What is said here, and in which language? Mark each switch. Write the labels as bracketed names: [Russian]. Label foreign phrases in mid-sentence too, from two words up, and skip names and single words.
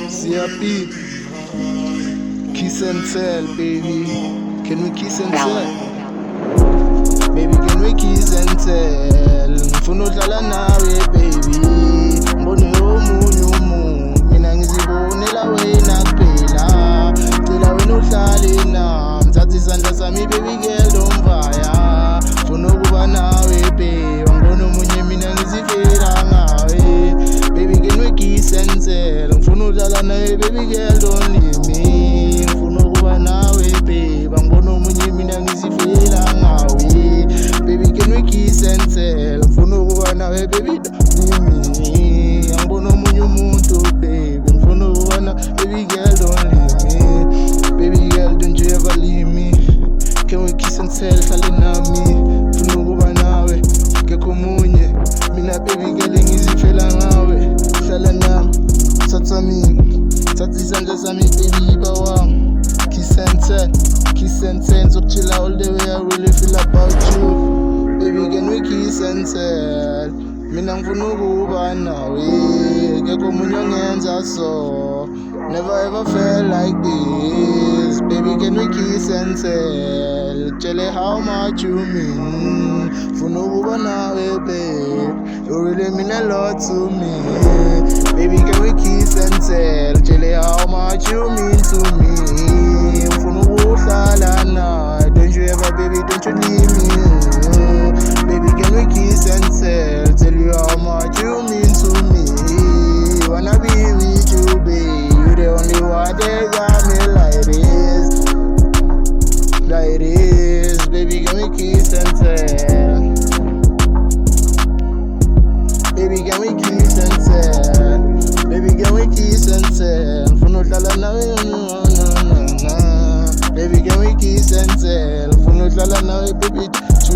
[English] CRP, kiss and tell, baby. Can we kiss and tell? Baby, can we kiss and tell? [Zulu] Ngifuna udlala nawe, baby. Ngibone omunye umuntu, mina ngizibonela wena kuphela. Cela wena uhlale nami, thatha isandla sami, [English] baby girl, don't vaya. [Zulu] Ngifuna ukuba nawe, baby. Ngibone omunye, mina ngizifela ngawe. [English] Baby, can we kiss and tell? [Zulu] Ngifuna udlala nawe, [English] baby girl, don't leave me. [Zulu] Ngifuna ukuba nawe, baby. Ngibone omunye, mina ngizifela ngawe. [English] Baby, can we kiss and tell? [Zulu] Ngifuna ukuba nawe, [English] baby, don't leave me. [Zulu] Ngibone omunye umuntu, baby. Ngifuna ukuba nawe, [English] baby girl, don't leave me. Baby girl, don't you ever leave me. Can we kiss and tell? [Zulu] Hlale nami. Ngifuna ukuba nawe, ngekho omunye. Mina, [English] baby girl, [Zulu] ngizifela ngawe. Hlala nami, thatha mina, thatha isandla sami, baby, yiba wami. [English] Kiss and tell, kiss and tell. Sokuchilla all the way, I really feel about you. Baby, can we kiss and tell? [Zulu] Mina ngifuna ukuba nawe, ngekho omunye ongenza so. [English] Never ever felt like this. Baby, can we kiss and tell? Tell her how much you mean. [Zulu] Ngifuna ukuba nawe, babe. [English] You really mean a lot to me. Baby, can we kiss and tell? Tell her how much you mean to me. [Zulu] Ngifuna ukuhlala nawe. [English] Don't you ever, baby, don't you leave me. Baby, can we kiss and tell? Tell you how much you mean to me. Wanna be with you, babe. You the only one that got me like this. Like this. Baby, can we kiss and tell? Baby, can we kiss and tell? Baby, can we kiss and tell? [Zulu] Ngifuna udlala nawe, na. [English] Baby, can we kiss and tell? [Zulu] Ngifuna udlala nawe, [English] baby.